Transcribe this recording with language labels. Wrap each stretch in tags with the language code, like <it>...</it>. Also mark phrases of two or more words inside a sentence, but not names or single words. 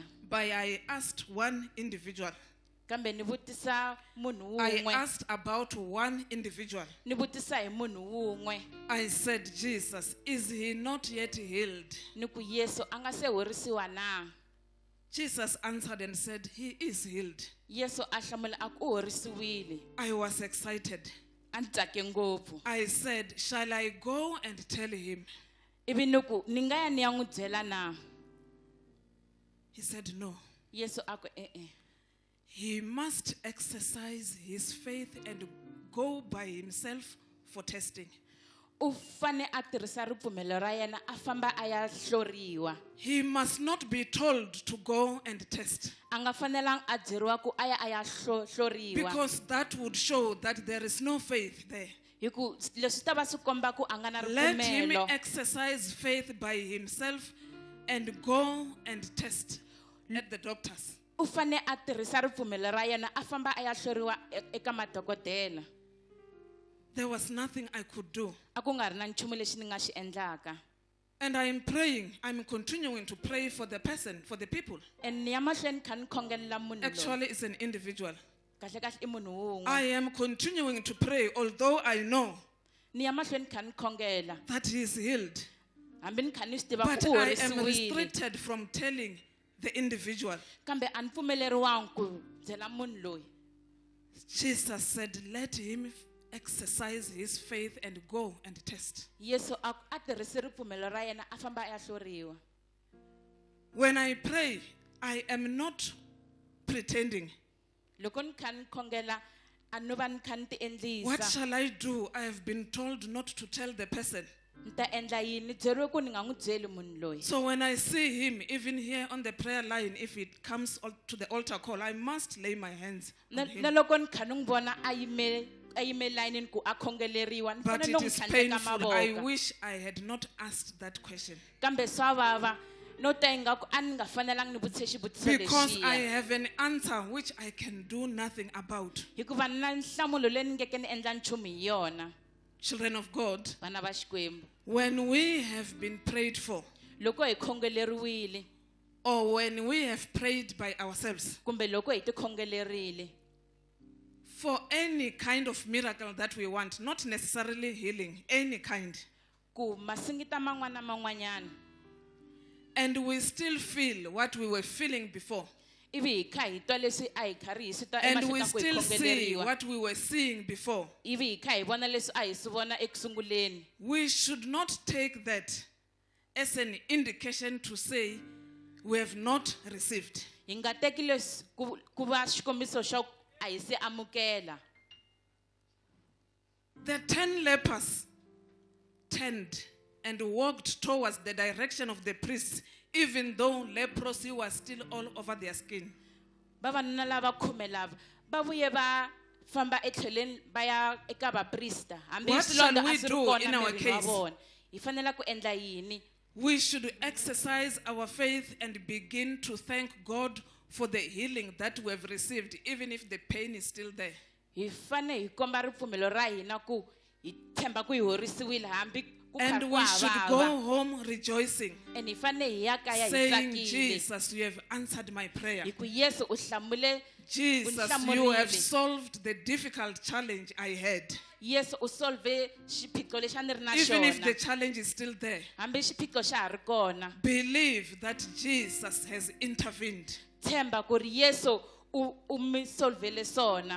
<en>but I asked one individual.</en> <ts>Kambe ni vutisa munhu</ts> <en>I</en> <ts>wun'we.</ts> <en>asked about one individual.</en> <ts>Ni vutisa hi munhu wun'we.</ts> <en>I said, Jesus, is he not yet healed?</en> <ts>Ni ku Yesu a nga se horisiwa na?</ts> <en>Jesus answered and said, he is healed.</en> <ts>Yesu a hlamula a ku u horisiwile.</ts> <en>I was excited.</en> <ts>A ni tsake ngopfu.</ts> <en>I said, shall I go and tell him?</en> <ts>Ivi ni ku ni nga ya ni ya n'wi byela na?</ts> <en>He said, no.</en> <ts>Yesu a ku e-e.</ts> <en>He must exercise his faith and go by himself for testing.</en> <ts>U fane a tirhisa ripfumelo ra yena a famba a ya hloriwa.</ts> <en>He must not be told to go and test,</en> <ts>A nga fanelangi a byeriwa ku a ya hloriwa.</ts> <en>because that would show that there is no faith there.</en> <ts>Hi ku leswi ta va swi komba ku a nga na</ts> <en>Let him</en> <ts>ripfumelo.</ts> <en>exercise faith by himself and go and test at the doctors.</en> <ts>u fane a tirhisa ripfumelo ra yena a famba a ya hloriwa eka madokodela.</ts> <en>There was nothing I could do.</en> <ts>A ku nga ri na nchumu lexi ni nga xi endlaka.</ts> <en>And I'm praying, I'm continuing to pray for the person, for the people.</en> <ts>And ni ya mahlweni kha ni khongelela munhu loyi.</ts> <en>Actually, it's an individual.</en> <ts>Kahle kahle I munhu wun'we.</ts> <en>I am continuing to pray, although I know</en> <ts>Ni ya mahlweni kha ni khongela.</ts> <en>that he is healed.</en> <ts>Hambi ni kha ni swi tiva</ts> <en>But</en> <ts>ku u</ts> <en>I am</en> <ts>horisiwile.</ts> <en>restricted from telling the individual.</en> <ts>Kambe a ni pfumeleriwangi ku byela munhu loyi.</ts> <en>Jesus said, let him exercise his faith and go and test.</en> <ts>Yesu a tirhisi ripfumelo ra yena a famba a ya hloriwa.</ts> <en>When I pray, I am not pretending.</en> <ts>Loko ni kha ni khongela a no va ni kha ni ti</ts> <en>What</en> <ts>endlisa.</ts> <en>shall I do? I have been told not to tell the person.</en> <ts>Ni ta endla yini? Ni byeriwe ku ni nga n'wi byeli munhu loyi.</ts> <en>So when I see him, even here on the prayer line, if it comes to the altar call, I must lay my hands</en> <ts>Na</ts> <en>on him.</en> <ts>loko ni kha ni n'wi vona a yime layinini ku a khongeleriwa ni</ts> <en>But</en> <ts>fanele</ts> <en>it</en> <ts>no n'wi</ts> <en>is</en> <ts>tlhandleka</ts> <en>painful. I</en> <ts>mavoko.</ts> <en>wish I had not asked that question.</en> <ts>Kambe swa vava no ta ingaku a ni nga fanelangi ni vutise xivutiso</ts> <en>Because I</en> <ts>lexiya.</ts> <en>have an answer which I can do nothing about.</en> <ts>Hikuva ni na nhlamulo leyi ni ngeke ni endla nchumu hi yona.</ts> <en>Children of God,</en> <ts>Vana va Xikwembu.</ts> <en>when we have been prayed for,</en> <ts>Loko hi khongeleriwile</ts> <en>or when we have prayed by ourselves,</en> <ts>kumbe loko hi ti khongelerile</ts> <en>for any kind of miracle that we want, not necessarily healing, any kind,</en> <ts>ku masingita man'wana na man'wanyana</ts> <en>and we still feel what we were feeling before,</en> <ts>ivi hi kha hi twa leswi a hi karhi hi swi twa</ts> <en>and we</en> <ts>emahlweni ka ku hi</ts> <en>still see</en> <ts>khongeleriwa</ts> <en>what we were seeing before,</en> <ts>ivi hi kha hi vona leswi a hi swi vona ekusunguleni</ts> <en>we should not take that as an indication to say we have not received.</en> <ts>hi nga teki leswi ku va xikombiso xa ku a hi se amukela.</ts> <en>The 10 lepers turned and walked towards the direction of the priests, even though leprosy was still all over their skin.</en> <ts>Vavanuna lava 10 lava va vuye va famba etlhelweni va ya eka vaprista hambi</ts> <en>What</en> <ts>swilondza</ts> <en>shall</en> <ts>a</ts> <en>we</en> <ts>swi ri</ts> <en>do</en> <ts>kona</ts> <en>in our</en> <ts>mirini wa</ts> <en>case?</en> <ts>vona. Hi fanele ku endla yini?</ts> <en>We should exercise our faith and begin to thank God for the healing that we have received, even if the pain is still there.</en> <ts>Hi fane hi komba ripfumelo ra hina ku hi tshemba ku hi horisiwile hambi ku</ts> <en>And</en> <ts>karhi ku</ts> <en>we should go</en> <ts>havava.</ts> <en>home rejoicing,</en> <ts>And hi fane hi ya kaya hi</ts> <en>saying,</en> <ts>tsakile.</ts> <en>Jesus, you have answered my prayer.</en> <ts>Hi ku Yesu u hlamule</ts> <en>Jesus, you have</en> <ts>Unhlamurile.</ts> <en>solved the difficult challenge I had.</en> <ts>Yesu u solve xiphiqo lexi a ni ri na</ts> <en>Even if the</en> <ts>xona.</ts> <en>challenge is still there,</en> <ts>Hambi xiphiqo xa ha ri kona.</ts> <en>believe that Jesus has intervened.</en> <ts>Tshemba ku ri Yesu u mi solvele swona.</ts>